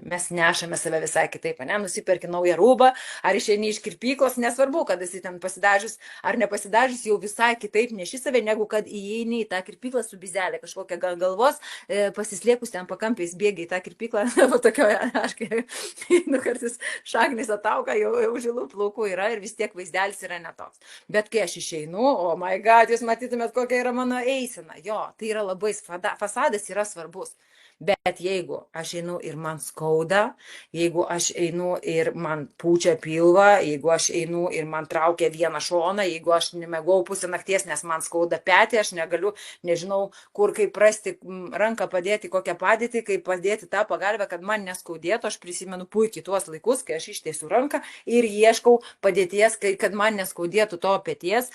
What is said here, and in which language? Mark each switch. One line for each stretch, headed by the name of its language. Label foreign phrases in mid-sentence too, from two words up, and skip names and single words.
Lithuanian: Mes nešame save visai kitaip, ne? Nusiperki naują rūbą, ar išeini iš kirpyklos, nesvarbu, kad esi ten pasidažius ar nepasidažius, jau visai kitaip neši save, negu kad įeini į tą kirpyklą su bizelė, kažkokia galvos, pasislėpus ten pakampiais bėgi į tą kirpyklą, tokioje, aš kartais šaknis atauga, jau žilų plaukų yra ir vis tiek vaizdelis yra netoks. Bet kai aš išeinu,
English: oh my god,
Lithuanian: jūs matytumėt, kokia yra mano eisena. Jo, tai yra labai, fasadas yra svarbus. Bet jeigu aš einu ir man skauda, jeigu aš einu ir man pučia pilvą, jeigu aš einu ir man traukia vieną šoną, jeigu aš nemegau pusę nakties, nes man skauda petį, aš negaliu, nežinau, kur kaip rasti ranką padėti, kokią padėtį, kaip padėti tą pagalbę, kad man neskaudėtų, aš prisimenu puikiai tuos laikus, kai aš ištiesiu ranką ir ieškau padėties, kad man neskaudėtų to peties.